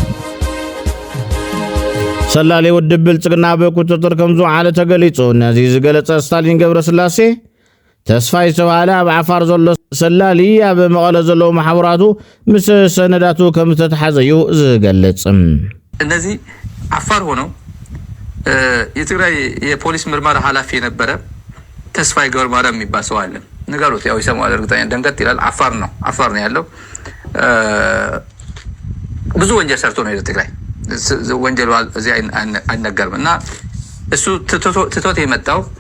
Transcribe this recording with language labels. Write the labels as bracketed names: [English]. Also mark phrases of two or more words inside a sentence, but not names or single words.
[Tigrinya] ሰላሌ ውድብ ብልጽግና ብቁጥጥር ከም ዝውዓለ ተገሊጹ ነዚ ዝገለጸ ስታሊን ገብረስላሴ ተስፋይ ዝተባሃለ ኣብ ዓፋር ዘሎ ሰላሊ ኣብ መቐለ ዘለዎ ማሕበራቱ ምስ ሰነዳቱ ከም ዝተተሓዘዩ ዝገልጽ [Amharic] እነዚህ አፋር ሆነው የትግራይ የፖሊስ ምርመራ ኃላፊ የነበረ ተስፋይ ገብረማርያም የሚባል ሰው አለ ንገሩት ያው ይሰማዋል እርግጠኛ ደንገት ይላል አፋር ነው ያለው ብዙ ወንጀል ሰርቶ ነው የትግራይ ወንጀል እዚህ አይነገርም እና እሱ ትቶት የመጣው